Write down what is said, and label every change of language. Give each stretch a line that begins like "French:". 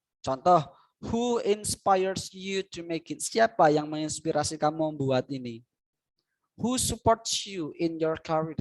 English: Contoh, who inspires you to make it?
Indonesian: Siapa yang menginspirasi kamu membuat ini?
English: Who supports you in your career?